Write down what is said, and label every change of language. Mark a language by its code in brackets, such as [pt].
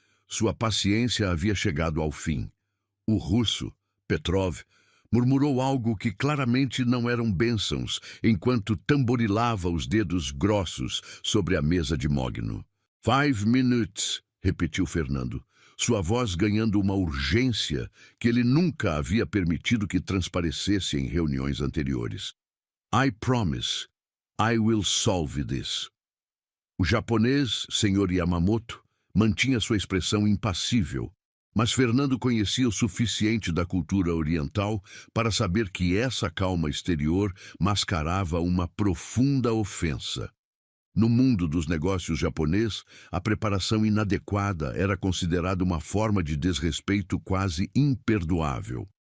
[pt] Sua paciência havia chegado ao fim. O russo, Petrov, murmurou algo que claramente não eram bênçãos, enquanto tamborilava os dedos grossos sobre a mesa de mogno. [en] 5 minutes, [pt] repetiu Fernando, sua voz ganhando uma urgência que ele nunca havia permitido que transparecesse em reuniões anteriores. [en] "I promise, I will solve this." [pt] O japonês, Sr. Yamamoto, mantinha sua expressão impassível, mas Fernando conhecia o suficiente da cultura oriental para saber que essa calma exterior mascarava uma profunda ofensa. No mundo dos negócios japonês, a preparação inadequada era considerada uma forma de desrespeito quase imperdoável.